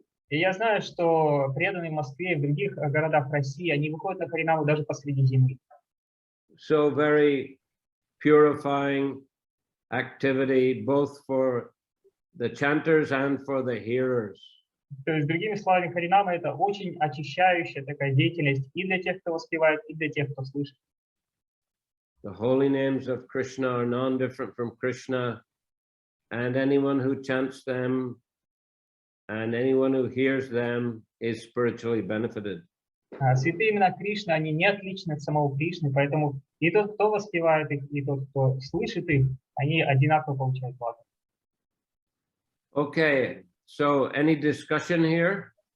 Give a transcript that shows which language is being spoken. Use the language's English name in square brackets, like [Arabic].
[Russian] И я знаю, что преданные в Москве и в других городах России, они выходят на Харинаму даже посреди зимы. [English] So very purifying activity, both for the chanters and for the hearers. [Russian] То есть, другими словами, Харинама — это очень очищающая такая деятельность и для тех, кто воспевает, и для тех, кто слышит. [English] The holy names of Krishna are non-different from Krishna, and anyone who chants them and anyone who hears them is spiritually benefited. [Russian] Святые имена Кришны, они не отличны от самого Кришны, поэтому и тот, кто воспевает их, и тот, кто слышит их, они одинаково получают благо. [English] Okay, so any discussion here?